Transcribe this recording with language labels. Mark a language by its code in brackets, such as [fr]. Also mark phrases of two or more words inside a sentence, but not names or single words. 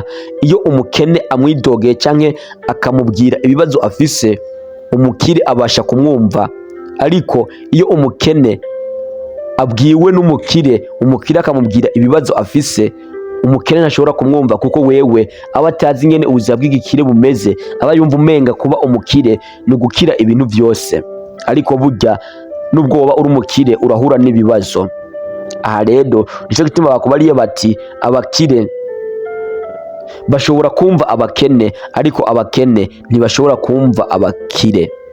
[rn] Iyo umukene amwidogeye canke akamubwira ibibazo afise, umukire abasha kumwumva. Ariko iyo umukene abwiwe n'umukire, umukire akamubwira ibibazo afise, umukene ntashobora kumwumva, kuko wewe aba atazi ingene ubuzima bw'igikire bumeze. Aba yumva umenga kuba umukire ni gukira ibintu byose, ariko burya nubwo woba uri umukire urahura n'ibibazo. Aha rero nico gituma bakubariye bati abakire bashobora kumva abakene, ariko abakene ntibashobora kumva abakire.